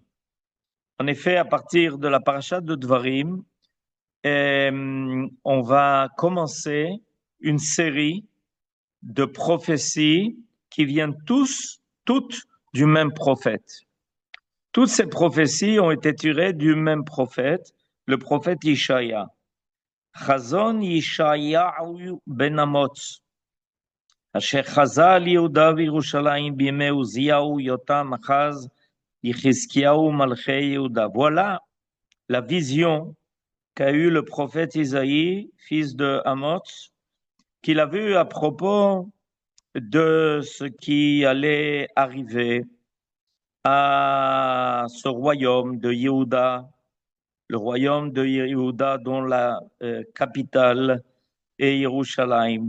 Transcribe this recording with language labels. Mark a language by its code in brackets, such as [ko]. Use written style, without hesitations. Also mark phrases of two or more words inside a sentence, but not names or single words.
[fr] En effet, à partir de la paracha de Dvarim, on va commencer une série de prophéties qui viennent toutes du même prophète. Toutes ces prophéties ont été tirées du même prophète, le prophète Ishaïa. [he] חזון ישעיהו בן אמוץ, אשר חזה על יהודה וירושלים בימי עוזיהו, יותם, אחז, יחזקיהו, מלכי יהודה. [fr] Voilà la vision qu'a eu le prophète Isaïe, fils de Amoz, qu'il a vu à propos de ce qui allait arriver à ce royaume de Yehuda, le royaume de Yehuda dont la capitale est Yerushalayim.